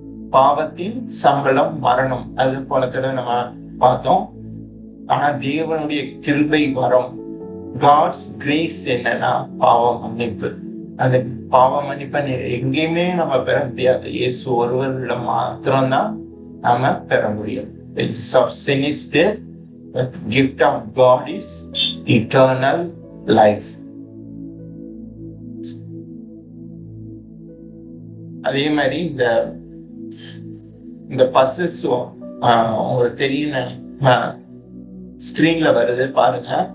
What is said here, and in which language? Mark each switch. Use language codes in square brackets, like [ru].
[ta] பாவத்தின் சம்பளம் மரணம். அது போலத்துல நம்ம பார்த்தோம். ஆனா தேவனுடைய கிருபை வரம், காட்ஸ் கிரேஸ் என்னன்னா பாவ மன்னிப்பு. அந்த பாவ மன்னிப்பை எங்கேயுமே நம்ம பெற முடியாது. இயேசு ஒருவரிடம் மாத்திரம்தான் நாம பெற முடியும். [en] Sin is death, but the gift of God is eternal life. [ta] அதே மாதிரி இந்த பசஸ் உங்களுக்கு தெரியும், ஸ்கிரீன்ல வருது பாருங்க.